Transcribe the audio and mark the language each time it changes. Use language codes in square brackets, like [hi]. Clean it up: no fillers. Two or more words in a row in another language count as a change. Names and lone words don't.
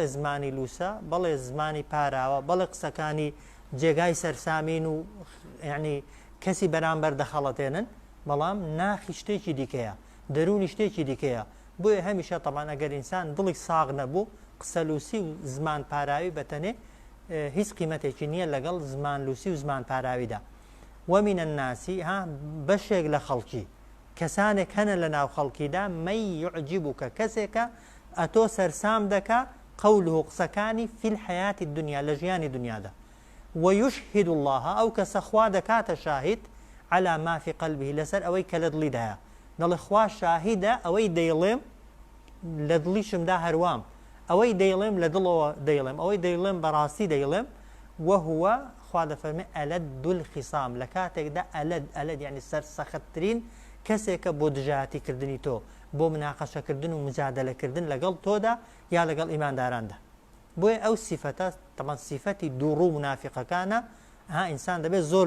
[ckb] زمانی لوسە بەڵێ زمانی پاراوە بەڵێ قسەکانی جێگای سەرسامین و یعنی کەسی بەرامبەر دەخەڵەتێنن بەڵام ناخی شتێکی دیکەیە دەرونی شتێکی دیکەیە بۆیە هەمیشە تەمان ئەگەر ئینسان دڵی ساغ نەبوو قسەلووسی و زمان پاراوی بەتەنێ هیچ قیمەتێکی نییە لەگەڵ زمان لووسی و زمان پاراویدا [ar] ومن الناس [ckb] ها بەشێک لە خەڵکی کەسانێک هەنە لە ناو خەڵکیدا [ar] من يعجبك [ckb] کەسێکە ئەتۆ سەرسام دەکا قوله قسەکانی [ar] في الحياة الدنيا [ckb] لە ژیانی دنیادا [ar] ويشهد الله [ckb] ئەو کەسە خوا دەکاتە شاهید [ar] على ما في قلبه [ckb] لەسەر ئەوەی کە لە دڵی دایە دەڵێ خوا شاهیدە ئەوەی دەیڵێم لە دڵیشمدا هەروام ئەوەی دەیڵێم لە دڵەوە دەیڵێم ئەوەی دەیڵێم بەڕاستی دەیڵێم وهو خوا دەفەرمێ [ar] ئەلد الخصام [ckb] لە کاتێکدا ئەلد یعنی سەرسەختترین کەسێکە بۆ دژایەتیکردنی تۆ بۆ مناقەشەکردن و مجادلەکردن لەگەڵ تۆدا یا لەگەڵ ئیمانداراندا بۆیە ئەو سیفەتە تەمان سیفەتی دووڕوو منافقەکانە ها ئینسان دەبێت